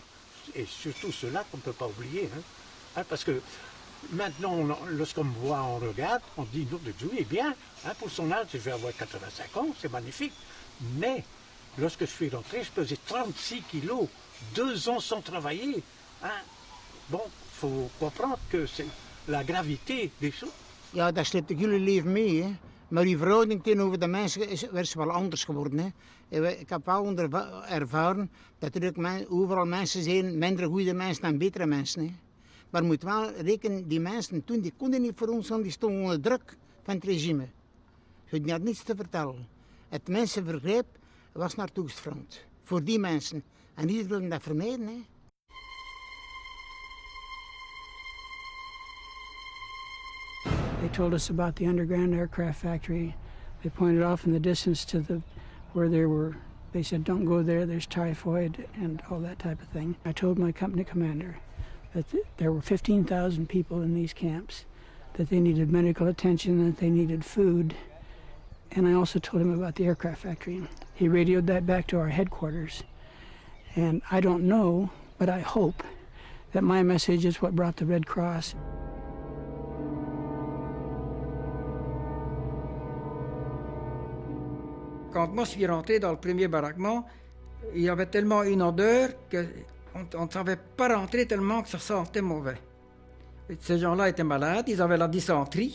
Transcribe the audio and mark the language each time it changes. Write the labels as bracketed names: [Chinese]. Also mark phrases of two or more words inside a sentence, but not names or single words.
[French] Et surtout ceux-là qu'on ne peut pas oublier. Parce que maintenant, lorsqu'on me voit, on regarde, on dit, non, Dieu est bien. Pour son âge, je vais avoir 85 ans, c'est magnifique. Mais lorsque je suis rentré, je pesais 36 kilos, 2 ans sans travailler. Bon, il faut comprendre que c'est la gravité des choses. [Dutch] Ja, dat slept ik jullie leven mee. Hè. Maar die verhouding tegenover de mensen is wel anders geworden. Hè. Ik heb wel ervaren dat er ook overal mensen zijn, minder goede mensen dan betere mensen. Hè. Maar je moet wel rekenen, die mensen toen die konden niet voor ons, want die stonden onder druk van het regime. Ze hadden niets te vertellen. Het mensenvergrijp was naar het Oostfront. Voor die mensen. En die wilden dat vermijden. Hè. [English] They told us about the underground aircraft factory. They pointed off in the distance to where there were, they said, don't go there, there's typhoid and all that type of thing. I told my company commander that there were 15,000 people in these camps, that they needed medical attention, that they needed food. And I also told him about the aircraft factory. He radioed that back to our headquarters. And I don't know, but I hope that my message is what brought the Red Cross. [French] Quand moi je suis rentré dans le premier baraquement, il y avait tellement une odeur qu'on ne savait pas rentrer tellement que ça sentait mauvais. Et ces gens-là étaient malades, ils avaient la dysenterie.